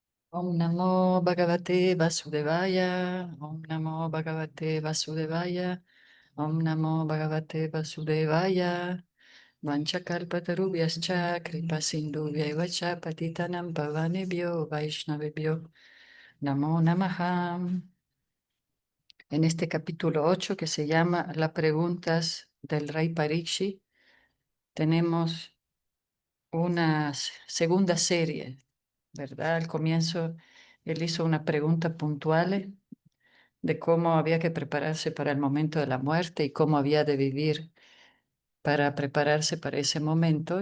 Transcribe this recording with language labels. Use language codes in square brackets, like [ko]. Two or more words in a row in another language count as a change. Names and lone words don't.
[sa] Om Namo Bhagavate Vasudevaya, Om Namo Bhagavate Vasudevaya, Om Namo Bhagavate Vasudevaya, Vanchakalpatarubhyascha, Kripasindhubhyaiva cha Patitanam Pavanebhyo, Vaishnavebhyo, Namo Namaha. [es] En este capítulo 8 que se llama Las preguntas del rey Parikshit, tenemos una segunda serie, ¿verdad? Al comienzo él hizo una pregunta puntual de cómo había que prepararse para el momento de la muerte y cómo había de vivir para prepararse para ese momento.